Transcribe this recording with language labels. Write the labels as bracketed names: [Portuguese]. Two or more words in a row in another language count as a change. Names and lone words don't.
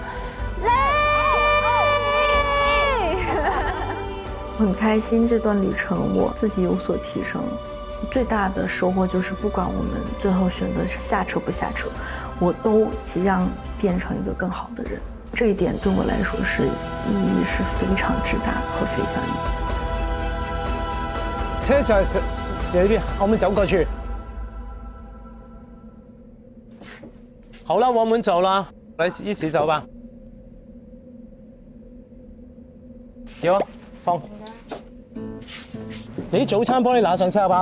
[Chinese] 我很开心这段旅程，我自己有所提升。最大的收获就是，不管我们最后选择是下车不下车，我都即将变成一个更好的人。这一点对我来说是意义是非常之大和非凡的。车就係這邊，我們走過去。好啦，我們走啦，來一起走吧。有啊，放。你早餐幫你拿上車好不好？